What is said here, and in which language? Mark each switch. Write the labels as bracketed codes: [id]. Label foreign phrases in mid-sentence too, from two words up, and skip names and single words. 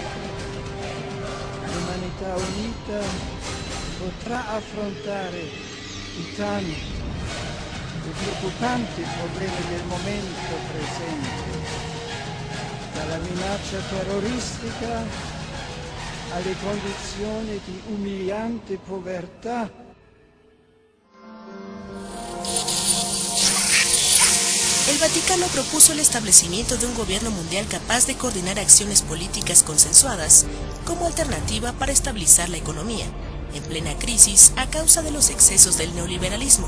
[it] L'umanità unita potrà affrontare i tanti e preoccupanti problemi del momento presente, dalla minaccia terroristica alle condizioni di umiliante povertà. [es] El Vaticano propuso el establecimiento de un gobierno mundial capaz de coordinar acciones políticas consensuadas como alternativa para estabilizar la economía, en plena crisis a causa de los excesos del neoliberalismo.